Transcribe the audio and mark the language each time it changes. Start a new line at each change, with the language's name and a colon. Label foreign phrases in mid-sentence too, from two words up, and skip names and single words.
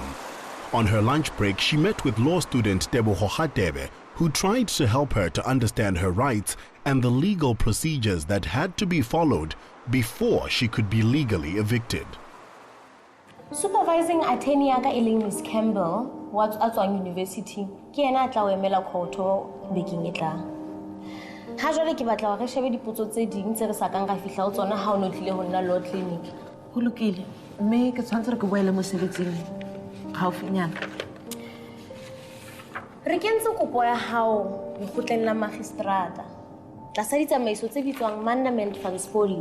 English: On her lunch break, she met with law student Tebogo Hadebe, who tried to help her to understand her rights and the legal procedures that had to be followed before she could be legally evicted. Supervising attorney Ms.
Southern Sotho: Campbell wa tswang university ke yena a tla o emela khotho bekeng e tlang. Ha jwale ke batla hore re shebe dipotso tse ding tse re sa kang ra fihla ho tsona ha o no tlile ho nna
English: law clinic.
Southern Sotho: Ho lokile, mme ke tshwantse re ke boele mosebetsing haufinyana. Re kentse kopo ya hao lekgotleng la magistrata tlasa ditsamaiso tse bitswang mandament transpoli.